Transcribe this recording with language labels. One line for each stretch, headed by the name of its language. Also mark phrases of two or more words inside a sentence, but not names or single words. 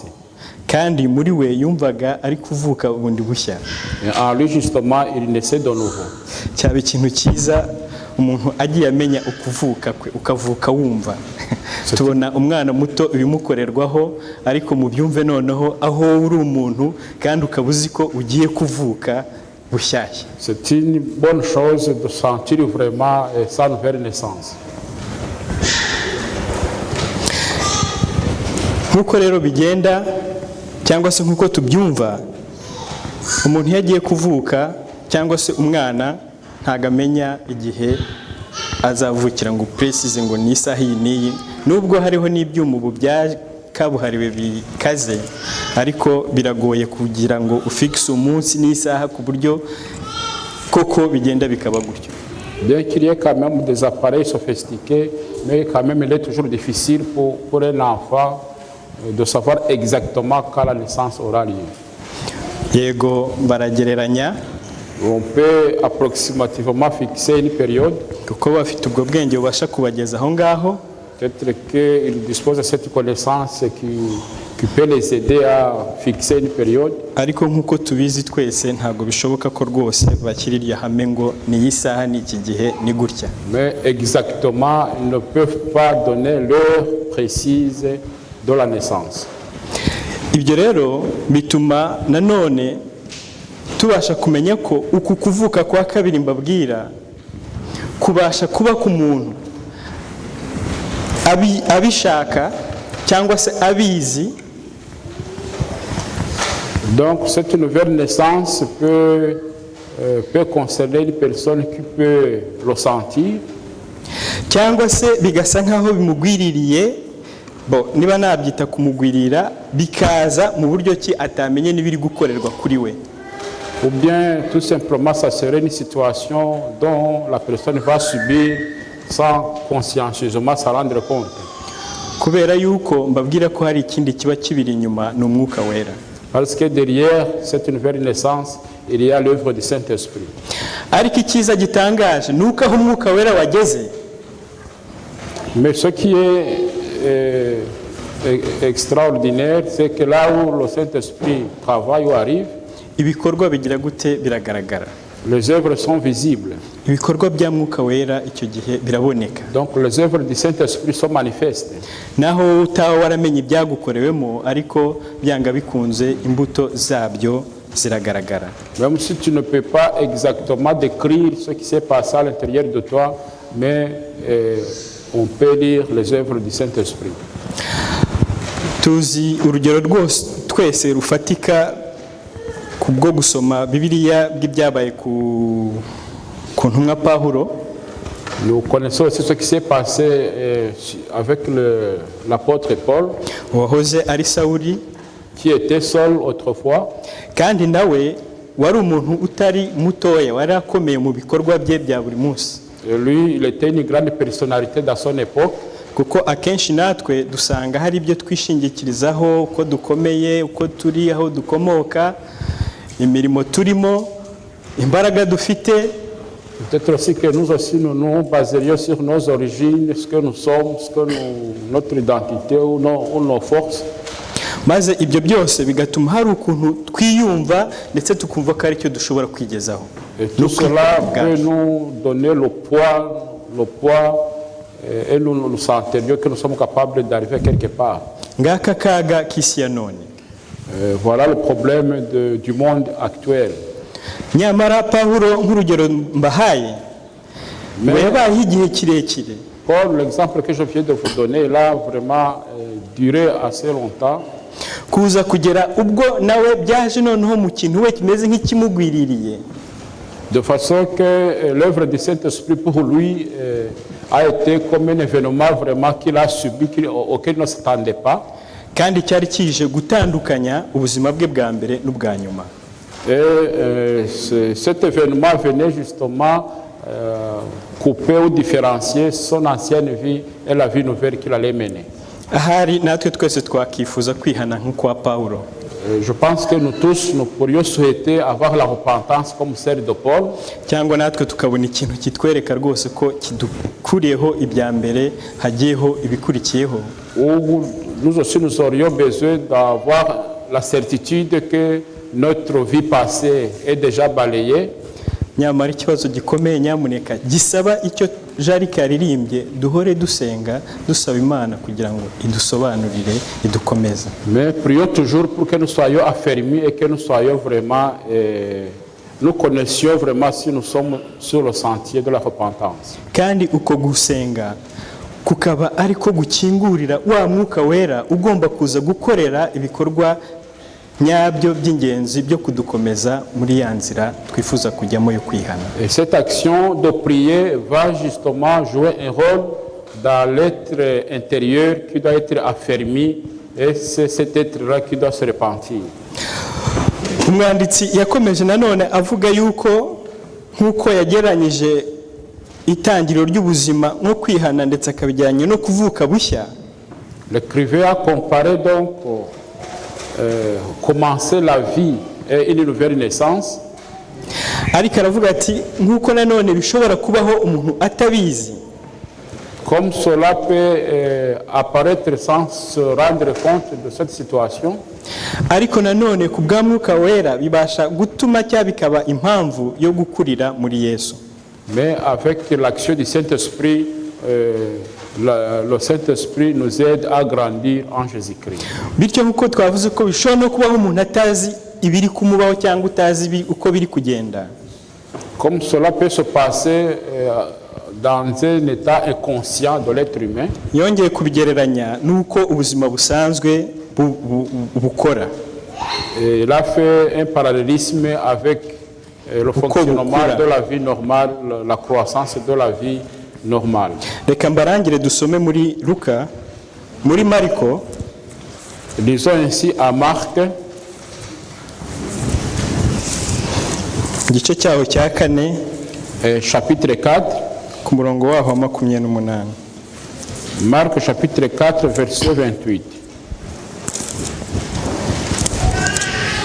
Kinyarwanda: Kandi muri we yumvaga ari kuvuka bundi bushya.
French: En lui, justement, il naissait de nouveau.
Kinyarwanda: Cyaba ikintu cyiza umuntu agiye amenya ukuvuka kwe, ukavuka wumva. Tubona umwana muto ibimukorerwaho, ariko mu byumve noneho aho uri umuntu kandi ukabuzi ko ugiye kuvuka bushyashya.
French: C'est une bonne chose de sentir vraiment sa nouvelle naissance.
Kinyarwanda: Nkuko rero bigenda cyangwa se nkuko tubyumva, umuntu yagiye kuvuka cyangwa se umwana ntagamenya igihe azavukira ngo precise ngo ni isaha iyi, nubwo hariho n'ibyuma ubu byakabuhariwe bikaze, ariko biragoye kugira ngo ufixe umunsi n'isaha ku buryo koko bigenda bikaba gutyo.
French: Bien qu'il y ait quand même des appareils sophistiqués, mais quand même il est toujours difficile pour un enfant de savoir exactement quand la naissance aura lieu.
Kinyarwanda: Yego baragereranya.
French: On peut approximativement fixer une période.
Kinyarwanda: Kuko bafite ubwo bwenge bubasha kubageza aho ngaho.
French: Peut-être qu'ils disposent de cette connaissance qui peut les aider à fixer une période.
Kinyarwanda: Ariko nkuko tubizi twese ntago bishoboka ko rwose bakiririya hame ngo ni isaha ni iki gihe ni gutya.
French: Mais exactement, ils ne peuvent pas donner l'heure précise de la naissance.
Kinyarwanda: Ibyo rero bituma nanone tubasha kumenya ko uku kuvuka kwa kabiri mbabwira kubasha kuba ku muntu abishaka cyangwa se abizi.
French: Donc cette nouvelle naissance peut concerner une personne qui peut le sentir.
Kinyarwanda: Cyangwa se bigasa nkaho bimugwiririye, niba nabyita kumugwirira, bikaza mu buryo ki atamenye n'ibiri gukorerwa kuri we.
French: Ou bien tout simplement ça serait une situation dont la personne va subir sans consciencieusement s'en rendre compte.
Kinyarwanda: Kubera yuko mbabwira ko hari ikindi kiba kibiri inyuma n'umwuka wera.
French: Parce que derrière cette nouvelle naissance, il y a l'œuvre du Saint-Esprit.
Kinyarwanda: ariko icyiza gitangaje ni uko aho umwuka wera wageze,
French: Mais ce qui est extraordinaire, c'est que là où le Saint-Esprit travaille ou arrive,
Kinyarwanda: ibikorwa bigira gute biragaragara.
French: les œuvres sont visibles.
Kinyarwanda: Ibikorwa bya mwuka wera icyo gihe biraboneka.
French: Donc les œuvres du Saint-Esprit sont manifestes.
Kinyarwanda: Naho utaba waramenye ibyagukorewemo, ariko byanga bikunze imbuto zabyo ziragaragara.
French: Même si tu ne peux pas exactement décrire ce qui s'est passé à l'intérieur de toi, mais on peut lire les œuvres du Saint-Esprit.
Kinyarwanda: Tuzi urugero rwose twese rufatika kubwo gusoma Bibiliya bw'ibyabaye ku ntumwa Pawulo.
French: Nous connaissons aussi ce qui s'est passé avec l'apôtre Paul,
Kinyarwanda: Uwahoze ari Sawuli,
French: qui était seul autrefois,
Kinyarwanda: kandi nawe wari umuntu utari mutoya, wari akomeye mu bikorwa bye bya buri munsi.
French: et lui, il était une grande personnalité dans son époque.
Kinyarwanda: Kuko akenshi natwe dusanga hari ibyo twishingikirizaho, uko dukomeye, uko turi, aho dukomoka, imirimo turimo, imbaraga dufite.
French: Peut-être aussi que nous aussi, nous nous baserions sur nos origines, ce que nous sommes, notre identité ou nos forces.
Kinyarwanda: Maze ibyo byose bigatuma hari ukuntu twiyumva ndetse tukumva ko ari cyo dushobora kwigezaho.
French: Et tout cela peut nous donner le poids et nous sentirions que nous sommes capables d'arriver quelque part.
Kinyarwanda: Ngaka kaga k'isi ya none.
French: Voilà le problème du monde actuel.
Kinyarwanda: Nyamara Pawulo nk'urugero mbahaye, yabayeho igihe kirekire.
French: Paul, l'exemple que je viens de vous donner, là, vraiment duré assez longtemps.
Kinyarwanda: Kuza kugera ubwo nawe byaje noneho mu kintu we kimeze nk'ikimugwiririye.
French: De façon que l'œuvre du Saint-Esprit pour lui a été comme un événement vraiment qu'il a subi, auquel il ne s'attendait pas.
Kinyarwanda: Kandi cyari kije gutandukanya ubuzima bwe bwa mbere n'ubwa nyuma.
French: Et cet événement venait justement couper ou différencier son ancienne vie et la vie nouvelle qu'il allait mener.
Kinyarwanda: Ahari natwe twese twakifuza kwihana nk'ukwa Pawulo.
French: Je pense que nous tous, nous pourrions souhaiter avoir la repentance comme celle de Paul.
Kinyarwanda: Cyangwa natwe tukabona ikintu kitwereka rwose ko kidukuriyeho ibya mbere hagiyeho ibikurikiyeho.
French: Ou nous aussi nous aurions besoin d'avoir la certitude que notre vie passée est déjà balayée.
Kinyarwanda: Nyamara ikibazo gikomeye nyamuneka gisaba icyo Jarika yaririmbye, duhore dusenga dusaba Imana kugira ngo idusobanurire idukomeze.
French: Mais prions toujours pour que nous soyons affermis et que nous soyons vraiment, nous connaissions vraiment si nous sommes sur le sentier de la repentance.
Kinyarwanda: Kandi uko gusenga kukaba ariko gukingurira wa mwuka wera ugomba kuza gukorera ibikorwa nyabyo by'ingenzi byo kudukomeza muri ya nzira twifuza kujyamo yo kwihana.
French: Et cette action de prier va justement jouer un rôle dans l'être intérieur qui doit être affermi, et c'est cet être-là qui doit se repentir.
Kinyarwanda: Umwanditsi yakomeje nanone avuga yuko nk'uko yageranyije itangiriro ry'ubuzima nko kwihana ndetse akabijyanye no kuvuka bushya.
French: L'écrivain a comparé donc commencer la vie et une nouvelle naissance.
Kinyarwanda: Ariko aravuga ati nk'uko nanone bishobora kubaho umuntu atabizi.
French: Comme cela peut apparaître sans se rendre compte de cette situation.
Kinyarwanda: Ariko nanone ku bwa mwuka wera bibasha gutuma cyangwa bikaba impamvu yo gukurira muri Yesu.
French: Mais avec l'action du Saint-Esprit, le Saint-Esprit nous aide à grandir en Jésus-Christ.
Kinyarwanda: Bityo nk'uko twavuze ko bishobora no kubaho umuntu atazi ibiri kumubaho cyangwa utazi uko biri kugenda.
French: Comme cela peut se passer dans un état inconscient de l'être humain.
Kinyarwanda: Yongeye kubigereranya nuko ubuzima busanzwe bukora.
French: Il a fait un parallélisme avec le fonctionnement de la vie normale, la croissance de la vie normale.
Kinyarwanda: Reka mbarangire dusome muri Luka, muri Mariko.
French: Lisons ainsi à Marc,
Kinyarwanda: igice cyaho cya 4,
French: chapitre 4.
Kinyarwanda: ku murongo waho 28.
French: Marc chapitre 4 verset 28.